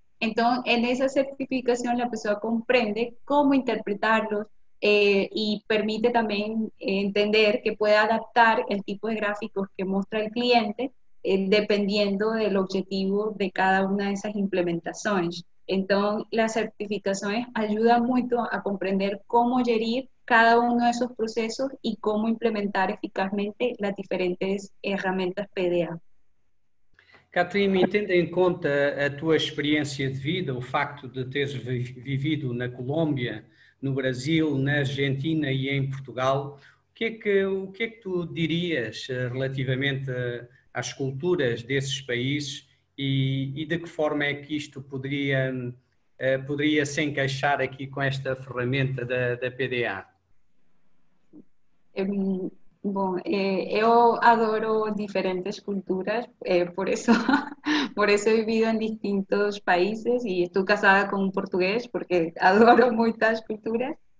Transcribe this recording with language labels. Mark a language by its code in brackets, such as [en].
[es] Entonces, en esa certificación la persona comprende cómo interpretarlos y permite también entender que puede adaptar el tipo de gráficos que muestra el cliente dependiendo del objetivo de cada una de esas implementaciones. Entonces, las certificaciones ayudan mucho a comprender cómo gerir cada uno de esos procesos y cómo implementar eficazmente las diferentes herramientas PDA. [pt] Catherine, tendo em conta a tua experiência de vida, o facto de teres vivido na Colômbia, no Brasil, na Argentina e em Portugal, o que é que tu dirias relativamente às culturas desses países e de que forma é que isto poderia se encaixar aqui com esta ferramenta da PDA? Bom, eu adoro diferentes culturas, [es] por eso, por eso he vivido en distintos países y estoy casada con un portugués porque adoro muchas culturas.